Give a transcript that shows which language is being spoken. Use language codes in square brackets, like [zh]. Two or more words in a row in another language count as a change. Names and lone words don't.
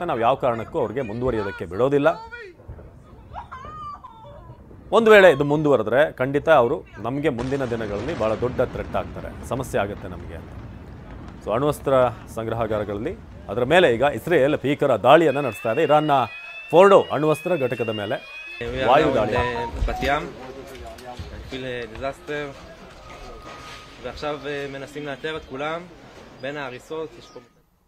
[kn] ನಾವು ಯಾವ ಕಾರಣಕ್ಕೂ ಅವ್ರಿಗೆ ಮುಂದುವರಿಯೋದಕ್ಕೆ ಬಿಡೋದಿಲ್ಲ. ಒಂದು ವೇಳೆ ಇದು ಮುಂದುವರೆದ್ರೆ ಖಂಡಿತ ಅವರು ನಮಗೆ ಮುಂದಿನ ದಿನಗಳಲ್ಲಿ ಭಾಳ ದೊಡ್ಡ ಥ್ರೆಟ್ ಆಗ್ತಾರೆ, ಸಮಸ್ಯೆ ಆಗುತ್ತೆ ನಮಗೆ ಅಂತ. ಸೊ ಅಣ್ವಸ್ತ್ರ ಸಂಗ್ರಹಗಾರಗಳಲ್ಲಿ ಅದರ ಮೇಲೆ ಈಗ ಇಸ್ರೇಲ್ ಭೀಕರ ದಾಳಿಯನ್ನು ನಡೆಸ್ತಾ ಇದೆ. ಇರಾನ್ನ ಫೋರ್ಡೋ ಅಣ್ವಸ್ತ್ರ ಘಟಕದ ಮೇಲೆ ವಾಯು ದಾಳಿ. [he] ועכשיו מנסים לאתר את כולם בין ההריסות. יש פה